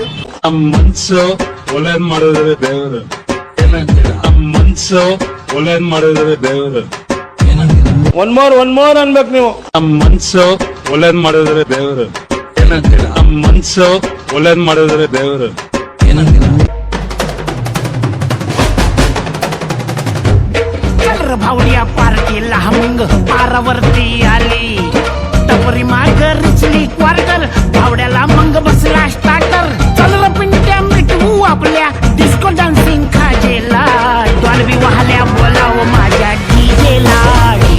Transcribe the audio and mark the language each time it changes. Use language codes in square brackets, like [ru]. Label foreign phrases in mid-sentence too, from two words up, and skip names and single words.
[kn] ಮನ್ಸು ಒಳ್ಳೇದ್ ಮಾಡಿದ್ರೆ ದೇವರು ಮನ್ಸು ಒಳ್ಳೇದ್ ಮಾಡಿದ್ರೆ ದೇವರು [en] one more [kn] ಅನ್ಬೇಕು ನೀವು. ಮನ್ಸು ಒಳ್ಳೇದ್ ಮಾಡಿದ್ರೆ ದೇವರು ಮನ್ಸು ಒಳ್ಳೇದ್ ಮಾಡಿದ್ರೆ ದೇವರು [mr] भावड्या पार्टीला हमंग पारावरती आली टपरी माग रिचली क्वार्टर भावड्याला मंग बसला स्टार्टर चल पिंट्या मिटवू आपल्या डिस्को डान्सिंग खाजेला डॉल्बी वाहल्या बोलाव माझ्या डीजेला